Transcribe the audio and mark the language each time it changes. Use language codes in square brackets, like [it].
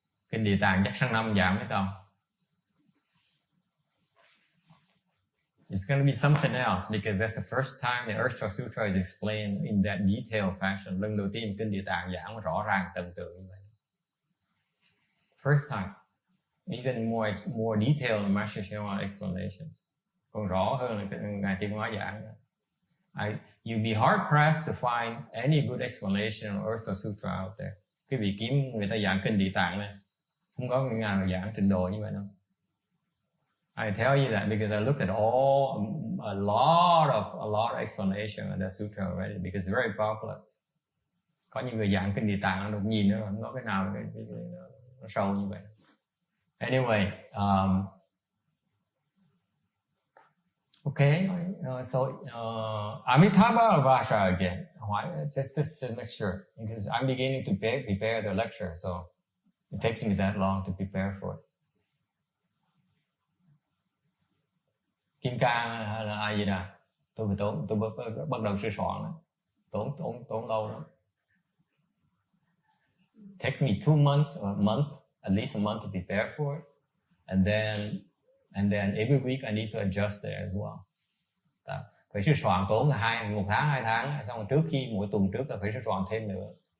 [vi] Kinh Địa Tạng chắc sang năm giảng mới xong. [en] It's going to be something else because that's the first time the Earth Sutra is explained in that detailed fashion. [vi] Lần đầu tiên kinh Địa Tạng giảng rõ ràng tận tường như vậy. [en] First time, even more detailed than Master Shenhua explanations. [vi] Còn rõ hơn là ngài Tiên Hóa giảng. [en] You'd be hard pressed to find any good explanation of Earth Sutra out there. [vi] Quý vị kiếm người ta giảng kinh Địa Tạng này, không có người nào giảng trình độ như vậy đâu. [en] I tell you that because I looked at a lot of explanation of that sutra already because it's very popular. [vi] Có những người giảng kinh Địa Tạng đột nhìn nó không có cái nào nó sâu như vậy. [en] Anyway, okay, so Amitabha Vasha again. Why? Just to make sure, because I'm beginning to prepare the lecture, so it takes me that long to prepare for it. [vi] Kim Cang hay là ai gì nè? Tôi bắt đầu sửa soạn đó. Tốn lâu lắm. [en] Takes me 2 months or a month, at least a month to prepare for it, and then every week I need to adjust it as well. [vi] Phải sửa soạn tốn 1 tháng 2 tháng, xong rồi trước khi mỗi tuần trước là phải sửa soạn thêm nữa.